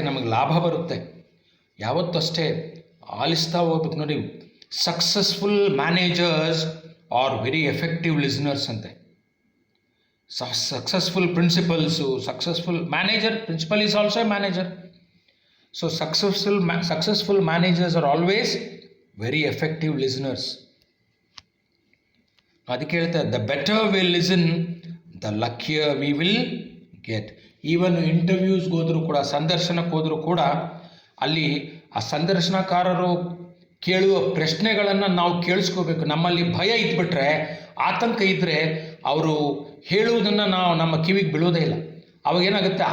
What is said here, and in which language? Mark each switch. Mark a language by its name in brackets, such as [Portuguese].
[Kannada] ನಮಗೆ ಲಾಭ ಬರುತ್ತೆ ಯಾವತ್ತೂ ಅಷ್ಟೇ ಆಲಿಸ್ತಾ ಹೋಗ್ಬೇಕು. ನೋಡಿ, [English] successful managers are very effective listeners [Kannada] ಅಂತೆ. [English] Successful principals, successful manager, principal is also a manager. So successful managers are always very effective listeners. [Kannada] ಅದಕ್ಕೆ ಹೇಳ್ತಾರೆ, [English] The better we listen, the luckier we will get. [Kannada] Even ಇಂಟರ್ವ್ಯೂಸ್ಗೆ ಹೋದರೂ ಕೂಡ, ಸಂದರ್ಶನಕ್ಕೆ ಹೋದರೂ ಕೂಡ, ಅಲ್ಲಿ ಆ ಸಂದರ್ಶನಕಾರರು ಕೇಳುವ ಪ್ರಶ್ನೆಗಳನ್ನು ನಾವು ಕೇಳಿಸ್ಕೋಬೇಕು. ನಮ್ಮಲ್ಲಿ ಭಯ ಇದ್ಬಿಟ್ರೆ, ಆತಂಕ ಇದ್ದರೆ ಅವರು ಹೇಳುವುದನ್ನು ನಮ್ಮ ಕಿವಿಗೆ ಬೀಳೋದೇ ಇಲ್ಲ. ಅವಾಗೇನಾಗುತ್ತೆ?